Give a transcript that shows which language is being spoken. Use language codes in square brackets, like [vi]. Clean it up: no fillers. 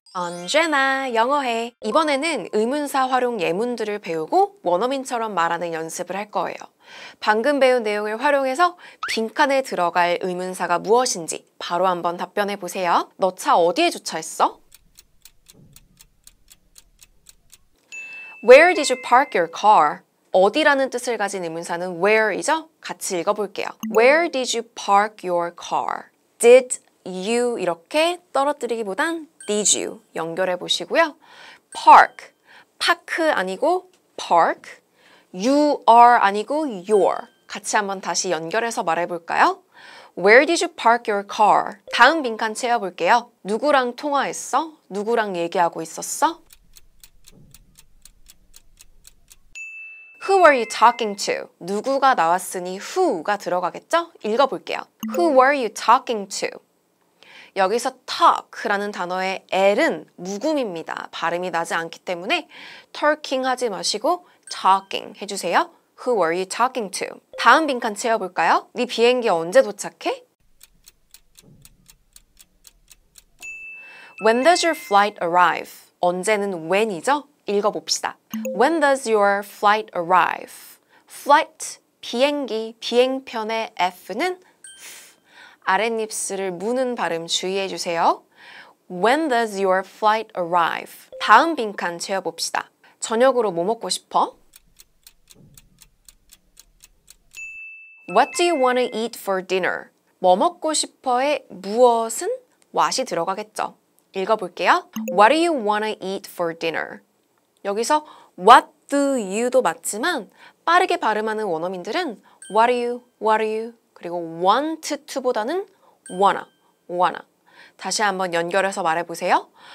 [ko] 언제나 영어해. 이번에는 의문사 활용 예문들을 배우고 원어민처럼 말하는 연습을 할 거예요. 방금 배운 내용을 활용해서 빈칸에 들어갈 의문사가 무엇인지 바로 한번 답변해 보세요. 너 차 어디에 주차했어? [en] Where did you park your car? [ko] 어디라는 뜻을 가진 의문사는 where이죠? 같이 읽어볼게요. [en] Where did you park your car? [ko] Did you 이렇게 떨어뜨리기보단 did you 연결해 보시고요. Park, 파크 아니고 park, you are 아니고 your 같이 한번 다시 연결해서 말해볼까요? [en] Where did you park your car? [ko] 다음 빈칸 채워볼게요. 누구랑 통화했어? 누구랑 얘기하고 있었어? [en] Who were you talking to? [ko] 누구가 나왔으니 who가 들어가겠죠? 읽어볼게요. [en] Who were you talking to? [ko] 여기서 talk라는 단어의 L은 묵음입니다. 발음이 나지 않기 때문에 talking 하지 마시고 talking 해주세요. [en] Who were you talking to? [ko] 다음 빈칸 채워볼까요? 네 비행기 언제 도착해? [en] When does your flight arrive? [ko] 언제는 when이죠? 읽어봅시다. [en] When does your flight arrive? [ko] Flight, 비행기, 비행편의 F는 아랫입술을 무는 발음 주의해주세요. [en] When does your flight arrive? [ko] 다음 빈칸 채워봅시다. 저녁으로 뭐 먹고 싶어? [en] What do you want to eat for dinner? [ko] 뭐 먹고 싶어에 무엇은 what이 들어가겠죠. 읽어볼게요. [en] What do you want to eat for dinner? [ko] 여기서 what do you도 맞지만 빠르게 발음하는 원어민들은 what do you 그리고 want to보다는 wanna 다시 한번 연결해서 말해보세요.